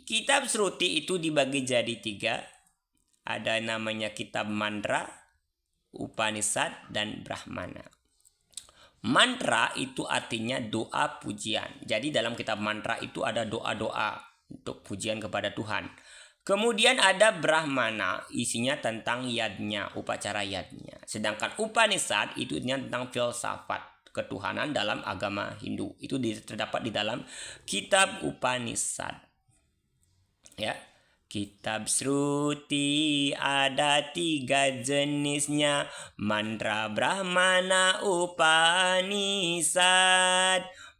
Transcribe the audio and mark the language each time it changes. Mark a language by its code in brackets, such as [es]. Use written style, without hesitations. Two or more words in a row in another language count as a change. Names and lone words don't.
[id] Kitab Sruti itu dibagi jadi tiga. Ada namanya kitab mantra, Upanishad, dan Brahmana. Mantra itu artinya doa pujian. Jadi dalam kitab mantra itu ada doa-doa untuk pujian kepada Tuhan. Kemudian ada Brahmana, isinya tentang yadnya, upacara yadnya. Sedangkan Upanishad itu tentang filsafat ketuhanan dalam agama Hindu. Itu terdapat di dalam kitab Upanishad. Ya. Kitab Sruti ada tiga jenisnya, mantra, Brahmana, Upanishad.